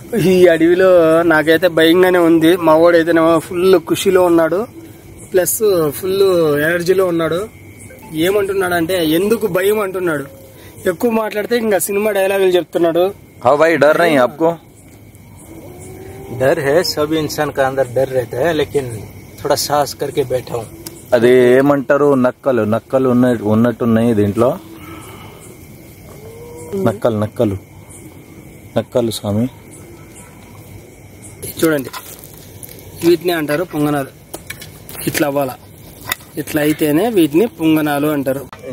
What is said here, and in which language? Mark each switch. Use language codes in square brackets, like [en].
[te] ఈ అడవిలో నాకైతే భయంగానే ఉంది. మా వాడైతేనేమో ఫుల్ ఖుషీలో ఉన్నాడు, ప్లస్ ఫుల్ ఎనర్జీలో ఉన్నాడు. ఏమంటున్నాడు అంటే ఎందుకు భయం అంటున్నాడు. ఎక్కువ మాట్లాడితే ఇంకా సినిమా డైలాగులు చెప్తున్నాడు. [hi] हाँ भाई, डर नहीं है आपको? डर है, सब इंसान का अंदर डर रहता है, लेकिन थोड़ा साहस करके बैठा हूँ. [te] అది ఏమంటారు, నక్కలు నక్కలు ఉన్నట్టున్నాయి దీంట్లో. నక్కలు నక్కలు నక్కలు స్వామి. చూడండి, వీటిని అంటారు పొంగనాలు. ఇట్లా అవ్వాలా, ఇట్లా అయితేనే వీటిని పొంగనాలు అంటారు.